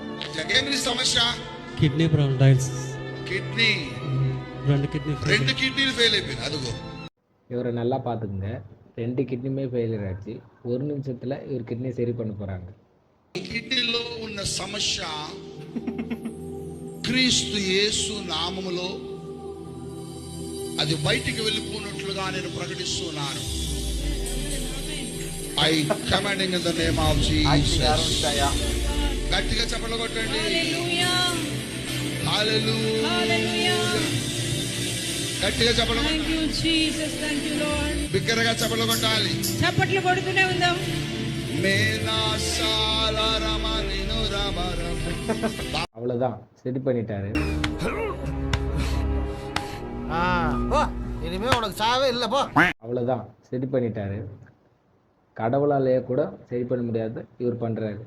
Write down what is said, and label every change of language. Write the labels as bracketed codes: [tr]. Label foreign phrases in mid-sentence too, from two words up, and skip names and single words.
[te] ఏమి సమస్య? [en] kidney problem, dialysis. [te] కిడ్నీ రెండు కిడ్నీలు ఫెయిల్ అయిపోయింది. అదిగో [ta] இவரை நல்லா பார்த்துக்குங்க. 2 கிட்னியுமே ஃபெயிலியர் ஆச்சு. ஒரு நிமிஷத்தில் இவர் கிட்னி சரி பண்ண போகிறாங்க. [te] కిడ్నీలో ఉన్న సమస్య క్రీస్తు యేసు నామములో అది బయటికి వెళ్ళిపోయినట్లుగా నేను ప్రకటిస్తున్నాను. [en] I commanding in the name of Jesus. [te] గట్టిగా చప్పట్లు కొట్టండి. హల్లెలూయా, హల్లెలూయా. గట్టిగా చప్పట్లు. [en] thank you Jesus, thank you Lord. [te] బిగ్గరగా చప్పట్లు కొట్టాలి. చప్పట్లు కొడుతూనే ఉందాం. [ta] அவ்வளோதான், சரி பண்ணிட்டாரு. இனிமே உனக்கு சாவே இல்லை போ. அவ்வளோதான், சரி பண்ணிட்டாரு. கடவுளாலேயே கூட சரி பண்ண முடியாது, இவர் பண்றாரு.